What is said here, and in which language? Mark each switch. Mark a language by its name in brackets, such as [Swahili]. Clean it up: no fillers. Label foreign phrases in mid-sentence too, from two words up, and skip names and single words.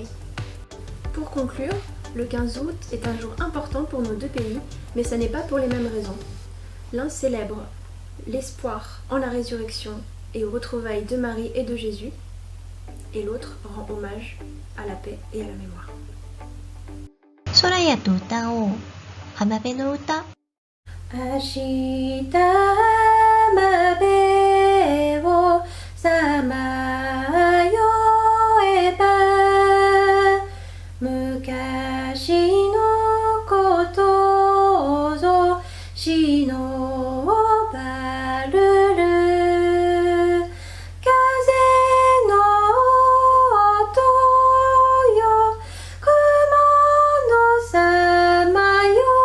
[French] Pour conclure, le 15 août est un jour important pour nos deux pays, mais ça n'est pas pour les mêmes raisons. L'un célèbre l'espoir en la résurrection et aux retrouvailles de Marie et de Jésus, et l'autre rend hommage à la paix et à la mémoire. [Japanese] 空やと歌おう浜辺の歌明日浜辺をさまよえば昔のことをぞしのばるる風の音よ雲のさまよ